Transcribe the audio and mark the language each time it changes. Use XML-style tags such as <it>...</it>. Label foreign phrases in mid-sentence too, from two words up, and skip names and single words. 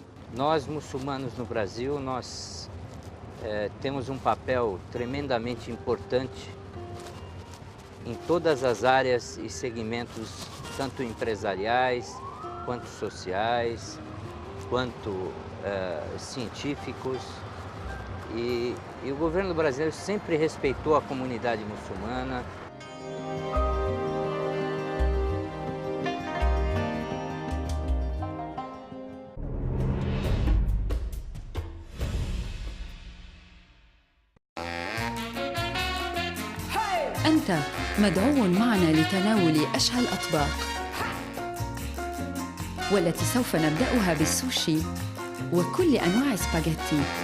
<pt>Nós, muçulmanos no Brasil, nós temos um papel tremendamente importante em todas as áreas e segmentos, tanto empresariais, quanto sociais, quanto científicos. E o governo brasileiro sempre respeitou a comunidade muçulmana.</pt> <ar>أنت مدعو معنا لتناول أشهى الأطباق، والتي سوف نبدأها بالسوشي وكل أنواع سباغيتي.</ar>